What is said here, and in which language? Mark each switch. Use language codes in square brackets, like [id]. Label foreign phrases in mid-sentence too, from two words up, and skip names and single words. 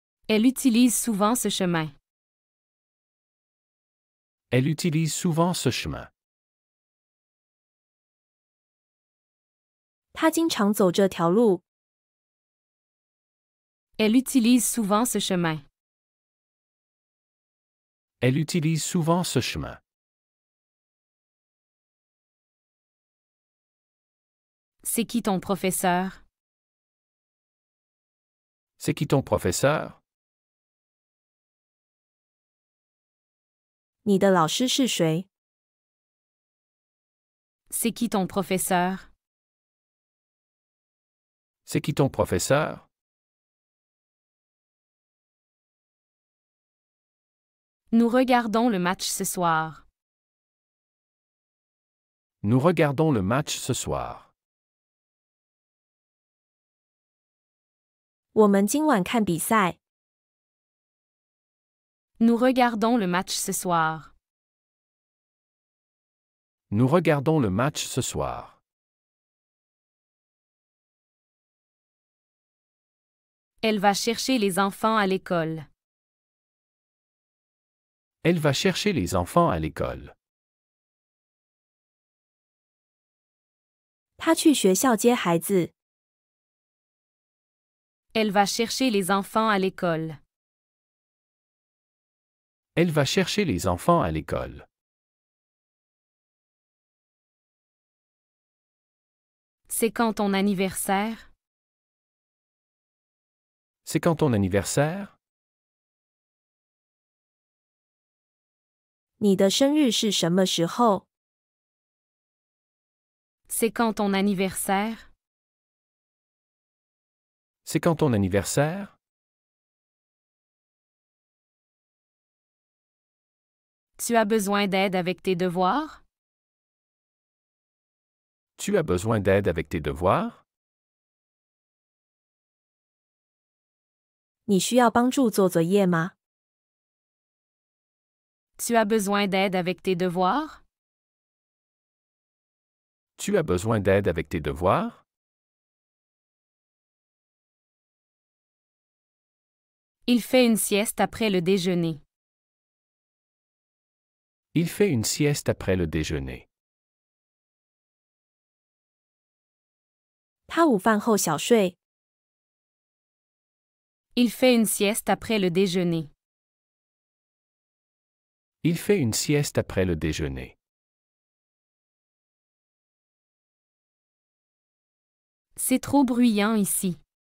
[fr] Elle utilise souvent ce chemin. Elle utilise souvent ce chemin. [zh] 他经常走这条路。 [fr] Elle utilise souvent ce chemin. Elle utilise souvent ce chemin. C'est qui ton professeur? C'est qui ton professeur? [zh] 你的老师是谁？ [fr] C'est qui ton professeur? C'est qui ton professeur? Nous regardons le match ce soir. Nous regardons le match ce soir. [zh] 我们今晚看比赛。 [fr] Nous regardons le match ce soir. Nous regardons le match ce soir. Elle va chercher les enfants à l'école. Elle va chercher les enfants à l'école. [zh] 他去学校接孩子。 [fr] Elle va chercher les enfants à l'école. Elle va chercher les enfants à l'école. C'est quand ton anniversaire? C'est quand ton anniversaire? [zh] 你的生日是什么时候？ [fr] C'est quand ton anniversaire? C'est quand ton anniversaire? Tu as besoin d'aide avec tes devoirs? Tu as besoin d'aide avec tes devoirs? [zh] 你需要帮助做作业吗？ [fr] Tu as besoin d'aide avec tes devoirs? Tu as besoin d'aide avec tes devoirs? Il fait une sieste après le déjeuner. Il fait une sieste après le déjeuner. [zh] 他午饭后小睡。 [fr] Il fait une sieste après le déjeuner. Il fait une sieste après le déjeuner. C'est trop bruyant ici.